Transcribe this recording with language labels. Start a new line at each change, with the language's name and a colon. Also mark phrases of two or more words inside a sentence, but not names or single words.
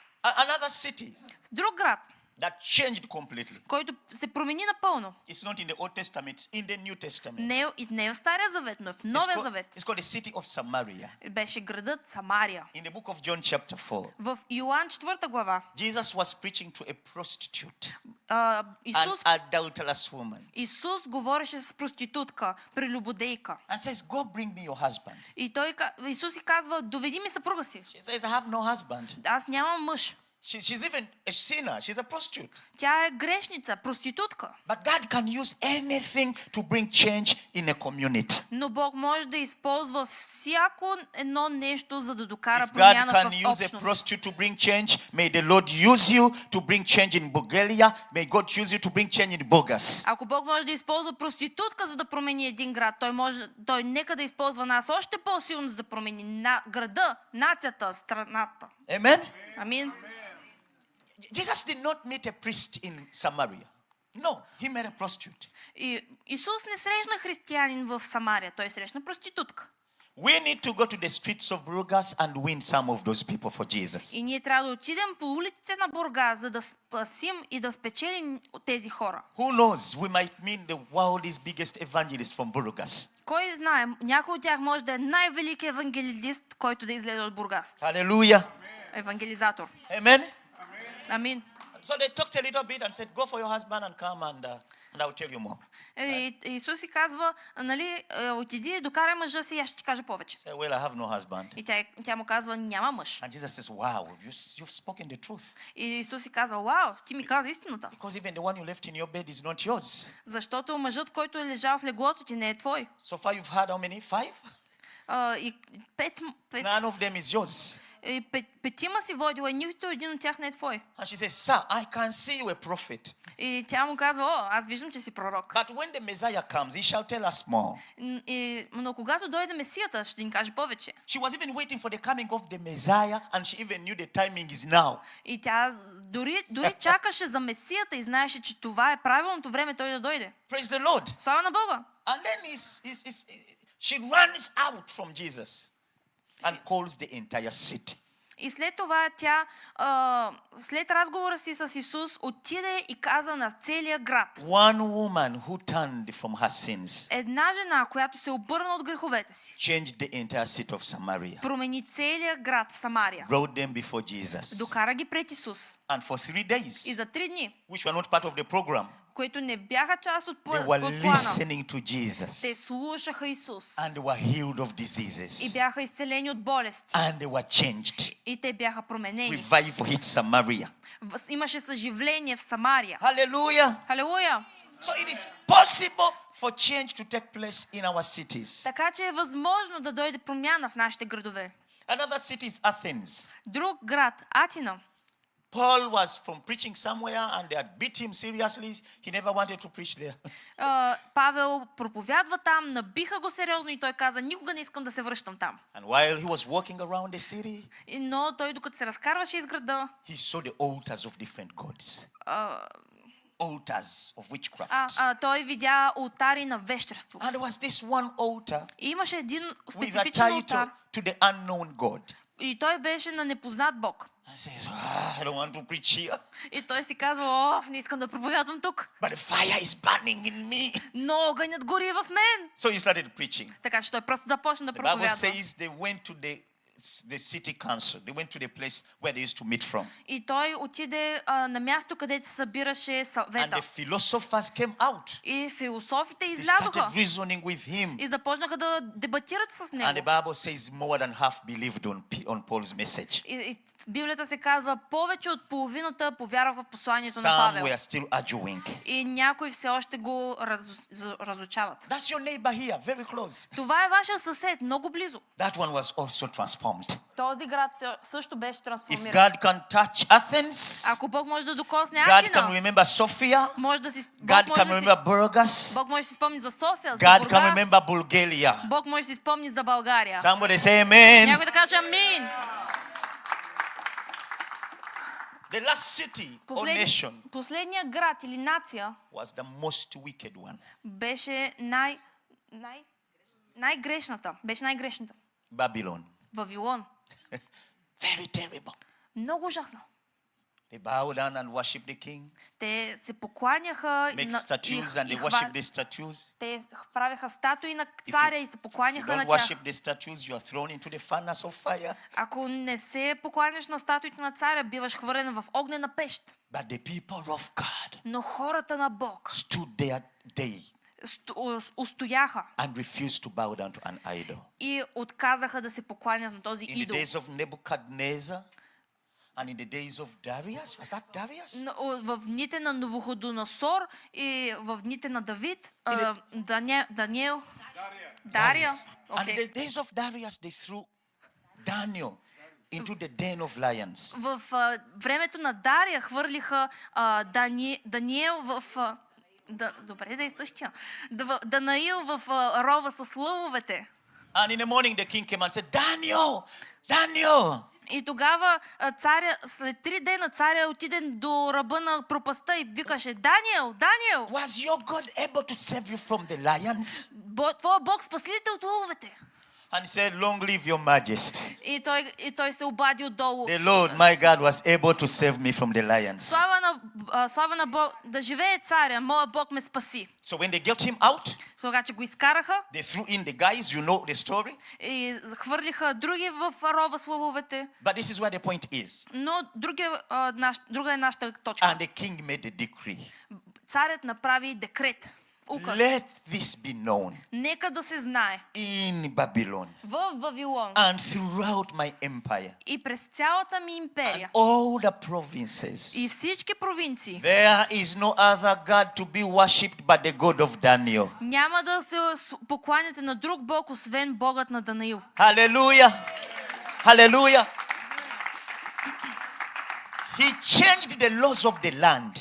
English: Another city
Bulgarian: Друг град,
English: that changed completely.
Bulgarian: който се промени напълно.
English: It's not in the Old Testament, it's in the New Testament.
Bulgarian: Не е в Стария завет, но в Новия завет.
English: It's called the city of Samaria.
Bulgarian: Беше градът Самария.
English: In the book of John chapter 4,
Bulgarian: В Йоан 4 глава
English: Jesus was preaching to a prostitute,
Bulgarian: Исус,
English: an adulterous woman,
Bulgarian: Исус говореше с проститутка, прелюбодейка.
English: and says, "Go bring me your husband."
Bulgarian: И Исус си казва, доведи ми съпруга си.
English: She says, "I have no husband."
Bulgarian: Аз нямам мъж.
English: She's even a sinner. She's a prostitute.
Bulgarian: Тя е грешница, проститутка.
English: But God can use anything to bring change in a community.
Bulgarian: Но Бог може да използва всяко едно нещо, за да докара
English: If God
Bulgarian: промяна
English: can
Bulgarian: в
English: use a
Bulgarian: общност.
English: prostitute to bring change, may the Lord use you to bring change in Bulgaria. May God use you to bring change in Burgas.
Bulgarian: Ако Бог може да използва проститутка, за да промени един град, той нека да използва нас още по-силно, за да промени града, нацията, страната.
English: Amen?
Bulgarian: Амин.
English: Jesus did not meet a priest in Samaria. No, he met a prostitute.
Bulgarian: И Исус не срещна християнин в Самария, той срещна проститутка.
English: We need to go to the streets of Burgas and win some of those people for Jesus.
Bulgarian: И ние трябва да отидем по улиците на Бургас, за да спасим и да спечелим тези хора.
English: Who knows, we might meet the world's biggest evangelist from Burgas.
Bulgarian: Кой знае, някой от тях може да е най-великият евангелист, който да излезе от Бургас.
English: Hallelujah.
Bulgarian: Евангелизатор.
English: Amen?
Bulgarian: Амин.
English: So they talked a little bit and said, "Go for your husband and come and I'll tell you more."
Bulgarian: Исус си казва, нали, отиди, докарай мъжа си и аз ще ти кажа повече.
English: Say, "Well, I have no husband."
Bulgarian: И тя му казва, няма мъж.
English: And Jesus says, "Wow, you've spoken the truth.
Bulgarian: И Исус си казва, вау, ти ми каза истината.
English: Because even the one you left in your bed is not yours.
Bulgarian: Защото мъжът, който е лежал в леглото ти, не е твой.
English: So far you've had how many? 5?
Bulgarian: И пет,
English: None of them is yours."
Bulgarian: петима си водила и нито един от тях не е твой.
English: And she says, "Sir, I can see you a prophet.
Bulgarian: И тя му казва, аз виждам, че си пророк.
English: But when the Messiah comes, he shall tell us more."
Bulgarian: Но когато дойде Месията, ще ни каже повече.
English: She was even waiting for the coming of the Messiah, and she even knew the timing is now.
Bulgarian: И тя дори чакаше за Месията и знаеше, че това е правилното време той да дойде.
English: Praise the Lord.
Bulgarian: Слава на Бога.
English: And then she runs out from Jesus and calls the entire city.
Bulgarian: И след това тя, след разговора си с Исус, отиде и каза на целия град.
English: One woman who turned from her sins
Bulgarian: Една жена, която се обърна от греховете си,
English: changed the entire city of Samaria,
Bulgarian: промени целия град в Самария.
English: brought them before Jesus.
Bulgarian: Докара ги пред Исус.
English: And for 3
Bulgarian: И
English: days,
Bulgarian: за 3 дни,
English: which were not part of the program,
Bulgarian: които не бяха част от
English: they were
Bulgarian: плана,
English: listening to
Bulgarian: те
English: Jesus
Bulgarian: слушаха Исус
English: and they were healed of
Bulgarian: и
English: diseases
Bulgarian: бяха изцелени от болести.
English: and they were changed.
Bulgarian: И те бяха променени.
English: Revival hit Samaria.
Bulgarian: Имаше съживление в Самария.
English: Hallelujah.
Bulgarian: Халелуя!
English: So it is possible for change to take place in our cities.
Bulgarian: Така че е възможно да дойде промяна в нашите градове.
English: Another city is Athens.
Bulgarian: Друг град, Атина.
English: Paul was from preaching somewhere and they had beat him seriously. He never wanted to preach there.
Bulgarian: Павел проповядва там, набиха го сериозно и той каза, никога не искам да се връщам там.
English: And while he was walking around the city,
Bulgarian: Но той докато се разкарваше из града,
English: he saw the altars of different gods. Altars of witchcraft.
Bulgarian: той видя олтари на вещерство.
English: And there was this one altar
Bulgarian: И имаше един
English: with a
Bulgarian: специфичен
English: title
Bulgarian: олтар.
English: to the unknown God.
Bulgarian: И той беше на непознат Бог.
English: I says, I don't want to preach here.
Bulgarian: И той си казва, не искам да проповядвам тук.
English: But the fire is burning in me.
Bulgarian: Но огънят гори в мен.
English: So he started preaching.
Bulgarian: Така че той просто започна да
English: The Bible
Bulgarian: проповядва.
English: says they went to the city council. They went to the place where they used to meet from.
Bulgarian: И той отиде на място, където се събираше
English: And
Bulgarian: съвета.
English: the philosophers came out.
Bulgarian: И философите
English: They
Bulgarian: излязоха
English: started reasoning with him.
Bulgarian: и започнаха да дебатират с
English: And the
Bulgarian: него.
English: Bible says more than half believed on Paul's message.
Bulgarian: И Библията се казва, повече от половината повярваха в посланието на
English: Some
Bulgarian: Павел.
English: were still arguing.
Bulgarian: И някои все още го разучават.
English: That's your neighbor here, very close.
Bulgarian: Това е вашия съсед, много близо.
English: That one was also transformed.
Bulgarian: Този град също беше
English: If
Bulgarian: трансформиран.
English: God can touch Athens,
Bulgarian: Ако Бог може да докосне
English: God can
Bulgarian: Атина,
English: remember Sophia,
Bulgarian: може да си,
English: God can remember Burgas,
Bulgarian: Бог може да си спомни за София, за
English: God can
Bulgarian: Бургас.
English: remember Bulgaria.
Bulgarian: Бог може да си спомни за България.
English: Somebody say amen.
Bulgarian: Някой да каже амин.
English: The last city or nation
Bulgarian: Последният град или нация
English: was the most wicked one.
Bulgarian: беше най-грешната. Беше най-грешната.
English: Babylon.
Bulgarian: Вавилон.
English: Very terrible.
Bulgarian: Много ужасно.
English: They bow down and worship the king.
Bulgarian: Те се покланяха
English: Make statues and they worship the statues.
Bulgarian: те правеха статуи на царя и се
English: If you
Bulgarian: покланяха на
English: don't
Bulgarian: тях.
English: worship the statues, you are thrown into the furnace of fire.
Bulgarian: Ако не се покланяш на статуите на царя, биваш хвърлен в огнена пещ.
English: But the people of God
Bulgarian: Но хората на Бог
English: stood there day
Bulgarian: устояха
English: and refused to bow down to an idol.
Bulgarian: и отказаха да се покланят на този
English: In the
Bulgarian: идол.
English: days of Nebuchadnezzar and in the days of Darius, was that Darius?
Bulgarian: В дните на Навуходоносор и в дните на Давид, Даниел, Дария.
English: And in the days of Darius, they threw Daniel into the den of lions.
Bulgarian: В времето на Дария хвърлиха Даниел в... Добре, да е същия. Данаил в рова с лъвовете.
English: And in the morning, the king came and said, Daniel, Daniel.
Bulgarian: И тогава царя, след 3 дена царя отиде до ръба на пропаста и викаше: Даниел, Даниел!
English: Was your God able to save you from the lions?
Bulgarian: Твоя Бог спаси ли те от лъвовете?
English: And he said, long live your majesty.
Bulgarian: И той се обади отдолу.
English: The Lord, my God, was able to save me from the lions.
Bulgarian: Слава на Бог, да живее царя, моя Бог ме спаси.
English: So when they got him out,
Bulgarian: Сега, че го изкараха,
English: they threw in the guys, you know the story.
Bulgarian: и хвърлиха други в рова с лъвовете.
English: But this is where the point is.
Bulgarian: Но друга е нашата точка.
English: And the king made a decree.
Bulgarian: Царят направи декрет. Указ.
English: Let this be known
Bulgarian: Нека да се знае
English: in Babylon
Bulgarian: в Вавилон
English: and throughout my empire
Bulgarian: и през цялата ми
English: and
Bulgarian: империя
English: all the provinces.
Bulgarian: и всички провинции
English: There is no other God to be worshipped but the God of Daniel.
Bulgarian: няма да се покланяте на друг Бог, освен Богът на Данаил.
English: Hallelujah. Hallelujah. He changed the laws of the land.